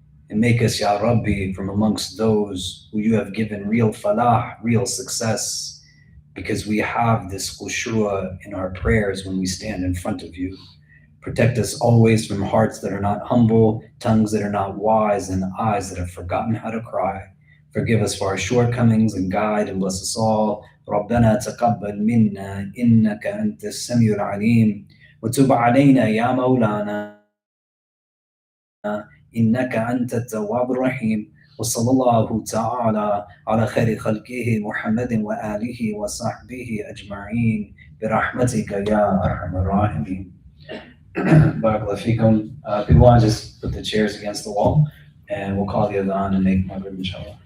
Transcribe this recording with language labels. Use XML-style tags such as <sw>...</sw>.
<en>And make us, Ya Rabbi, from amongst those who you have given real falah, real success, because we have this khushu'ah in our prayers when we stand in front of you. Protect us always from hearts that are not humble, tongues that are not wise, and eyes that have forgotten how to cry. Forgive us for our shortcomings and guide and bless us all.</en> <ar>ربنا تقبل منا إنك أنت السميع العليم وتب علينا يا مولانا إنك أنت التواب الرحيم وصلى الله تعالى على خير خلقه محمد وآله وصحبه أجمعين برحمتك يا أرحم الراحمين. Barakallahu feekum.</ar> <en>People want to just put the chairs against the wall and we'll call the adhan and make Maghrib inshallah.</en>